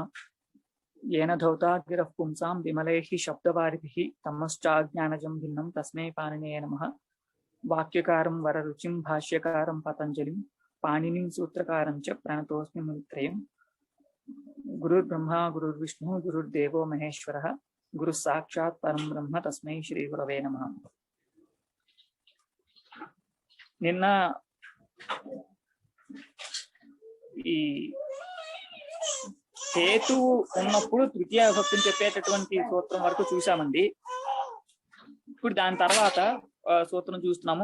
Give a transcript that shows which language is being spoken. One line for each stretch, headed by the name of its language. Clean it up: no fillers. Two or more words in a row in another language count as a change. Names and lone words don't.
Sanskrit: येन धौता गिरः पुंसां विमलैः शब्दवारिभिः तमश्चाज्ञानजं भिन्नं तस्मै पाणिनये नमः। वाक्यकारं वररुचिं भाष्यकारं पतंजलिं पाणिनिं सूत्रकारं च प्रणतोऽस्मि मुनित्रयम्। गुरुर्ब्रह्मा गुरुर्विष्णु गुरुर्देवो महेश्वरः गुरु साक्षात् परम ब्रह्म तस्मै श्री गुरवे नमः।
Telugu: నిన్న ఈ హేతువు ఉన్నప్పుడు తృతీయ విభక్తిని చెప్పేటటువంటి సూత్రం వరకు చూసామండి. ఇప్పుడు దాని తర్వాత సూత్రం చూస్తున్నాము.